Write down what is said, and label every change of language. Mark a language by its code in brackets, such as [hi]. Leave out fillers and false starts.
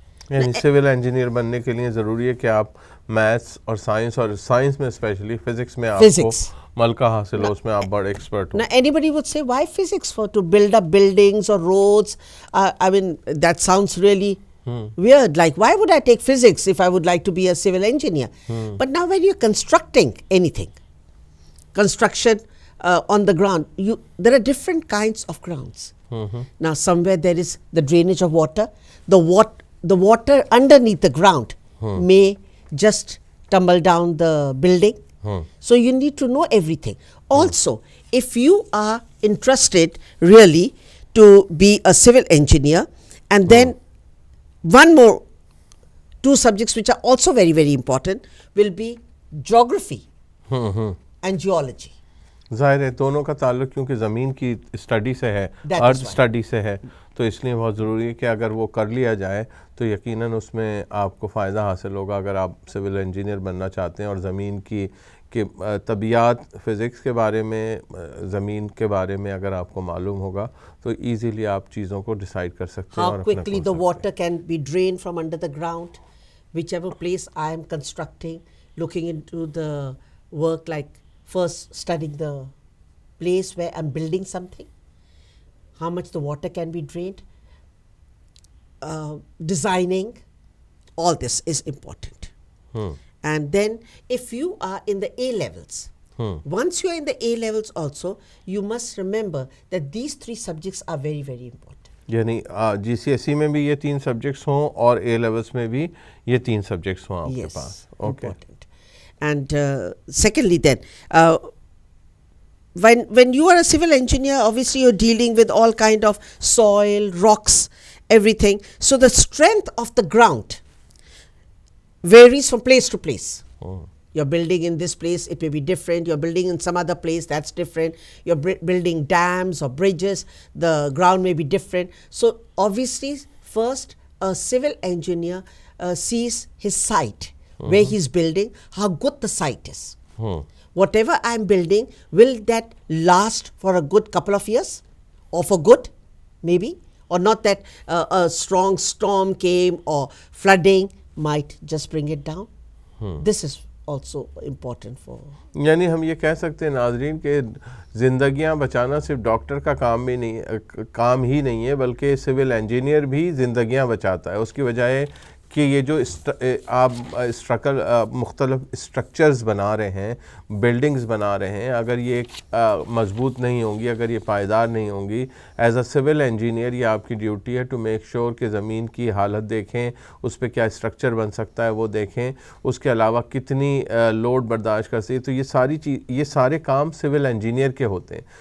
[ur] یعنی civil engineer بننے کے لیے ضروری ہے کہ آپ میتھس اور سائنس میں اسپیشلی فزکس میں آپ کو ملکہ حاصل ہو، اس میں آپ بڑے expert ہو. [en] Now anybody would say why physics, for to build up buildings or roads? I mean that sounds really weird. Like why would I take physics if I would like to be a civil engineer? But now when you're constructing anything, construction on the ground, there are different kinds of grounds. Now somewhere there is the drainage of water. The water underneath the ground may just tumble down the building. So you need to know everything. Also, if you are interested really to be a civil engineer, and then two subjects which are also very very important will be geography and geology. [ur] ظاہر ہے دونوں کا تعلق کیونکہ زمین کی study سے ہے، ارتھ اسٹڈی سے ہے، تو اس لیے بہت ضروری ہے کہ اگر وہ کر لیا جائے تو یقیناً اس میں آپ کو فائدہ حاصل ہوگا. اگر آپ سول انجینئر بننا چاہتے ہیں اور زمین کی طبیعیات، فزکس کے بارے میں، زمین کے بارے میں اگر آپ کو معلوم ہوگا تو ایزیلی آپ چیزوں کو ڈیسائیڈ کر سکتے ہیں. [en] How quickly the water can be drained from under the ground, whichever place I am constructing, looking into the work, like first studying the place where I'm building something, how much the water can be drained, designing, all this is important. And then if you are in the A levels, once you are in the A levels also, you must remember that these 3 subjects are very very important. [ur] یعنی جی C S C میں بھی یہ 3 subjects ہوں اور A levels میں بھی یہ 3 subjects ہوں آپ کے پاس. [en] Okay. And secondly then, when you are a civil engineer, obviously you're dealing with all kind of soil, rocks, everything. So the strength of the ground varies from place to place. You're building in this place, it may be different. You're building in some other place, that's different. You're building dams or bridges, the ground may be different. So obviously first a civil engineer sees his site, where he's building, how good the site is. Whatever I'm building, will that last for a good couple of years, or for good maybe, or not that a strong storm came or flooding might just bring it down. This is also important for. [ur] یعنی ہم یہ کہہ سکتے ہیں ناظرین کہ زندگیاں بچانا صرف ڈاکٹر کا کام ہی نہیں ہے، بلکہ سول انجینئر بھی زندگیاں بچاتا ہے. اس کی وجہ ہے کہ یہ جو آپ مختلف اسٹرکچرز بنا رہے ہیں، بلڈنگز بنا رہے ہیں، اگر یہ مضبوط نہیں ہوں گی، اگر یہ پائیدار نہیں ہوں گی، [en] as a civil engineer [ur] یہ آپ کی ڈیوٹی ہے [en] to make sure [ur] کہ زمین کی حالت دیکھیں، اس پہ کیا اسٹرکچر بن سکتا ہے وہ دیکھیں، اس کے علاوہ کتنی لوڈ برداشت کر سکتی. تو یہ سارے کام سول انجینئر کے ہوتے ہیں.